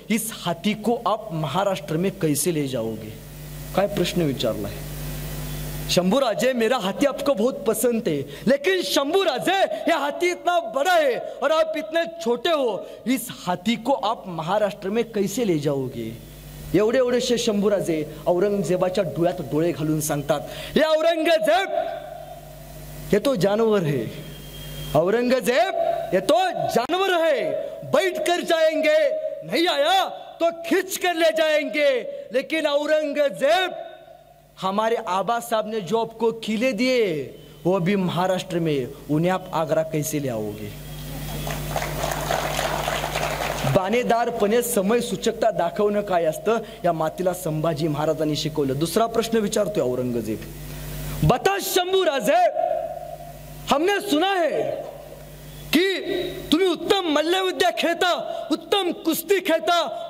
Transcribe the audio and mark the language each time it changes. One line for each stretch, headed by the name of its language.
Hindi: इस हाथी को आप महाराष्ट्र में कैसे ले जाओगे.
Marathi: काय प्रश्न विचारला
Hindi: है. शंभू राजे, मेरा हाथी आपको बहुत पसंद है, लेकिन शंभू राजे यह हाथी इतना बड़ा है और आप इतने छोटे हो. इस हाथी को आप महाराष्ट्र में कैसे ले जाओगे.
Marathi: एवढे शंभू राजे औरंगजेबाच्या डोळ्यात डोळे घालून सांगतात,
Hindi: ये औरंगजेब, ये तो जानवर है. औरंगजेब, ये तो जानवर है. बैठ कर जाएंगे, नहीं आया तो खींच कर ले जाएंगे. लेकिन औरंगजेब, हमारे आबा साहब ने जो आपको किले दिए वो भी महाराष्ट्र में, उन्हें आप आगरा कैसे ले आओगे.
Marathi: बाणेदारपणे समय सूचकता दाखवणं काय असतं या मातीला संभाजी महाराजांनी शिकवलं. दुसरा प्रश्न विचारतोय औरंगजेब,
Hindi: बता शंभू राजे, हमने सुना है की
Marathi: तुम्ही उत्तम मल्लविद्या खेळता, उत्तम कुस्ती खेळता.